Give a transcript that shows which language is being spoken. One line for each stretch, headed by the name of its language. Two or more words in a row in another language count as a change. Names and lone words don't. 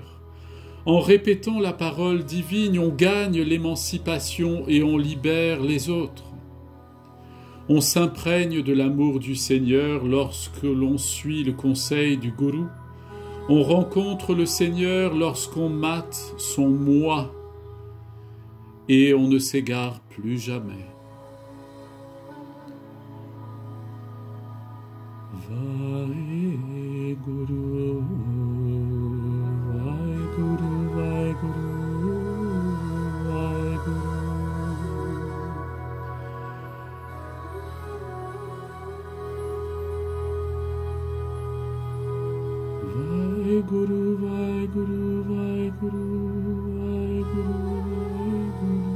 French: En répétant la parole divine, on gagne l'émancipation et on libère les autres. On s'imprègne de l'amour du Seigneur lorsque l'on suit le conseil du Gourou. On rencontre le Seigneur lorsqu'on mate son moi et on ne s'égare plus jamais. Vaheguru, Vaheguru, Vaheguru, Vaheguru. Vaheguru, Vaheguru, Vaheguru, Vaheguru, Vaheguru.